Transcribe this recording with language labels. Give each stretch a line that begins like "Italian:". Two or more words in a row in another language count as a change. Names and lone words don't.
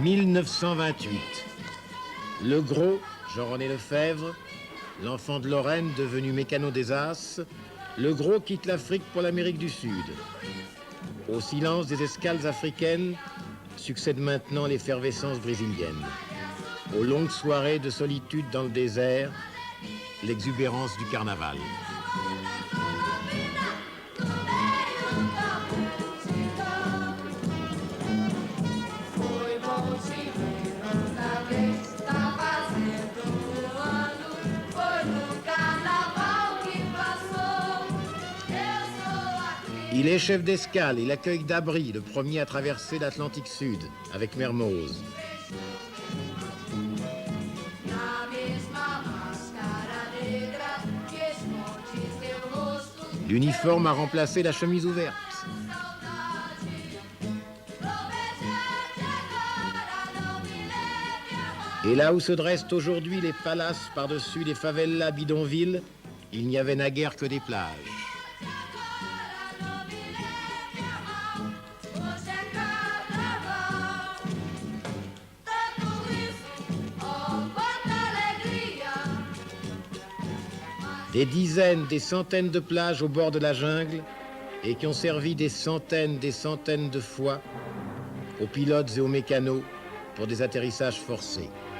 French: 1928. Le Gros, Jean-René Lefebvre, l'enfant de Lorraine devenu mécano des As, Le Gros quitte l'Afrique pour l'Amérique du Sud. Au silence des escales africaines succède maintenant l'effervescence brésilienne. Aux longues soirées de solitude dans le désert, l'exubérance du carnaval.
Portuguese: Foi bom te ver outra vez, tá fazendo ano. Foi no carnaval que passou. Eu sou aqui.
French: Il est chef d'escale, il accueille Dabry, le premier à traverser l'Atlantique Sud, avec Mermoz.
Portuguese: Na mesma máscara negra que esconde seu rosto.
French: L'uniforme a remplacé la chemise ouverte. Et là où se dressent aujourd'hui les palaces par-dessus les favelas bidonvilles, il n'y avait naguère que des plages.
Portuguese: Hoje é carnaval. Tanto isso, oh, quanta alegria.
French: Des dizaines, des centaines de plages au bord de la jungle et qui ont servi des centaines de fois aux pilotes et aux mécanos pour des atterrissages forcés.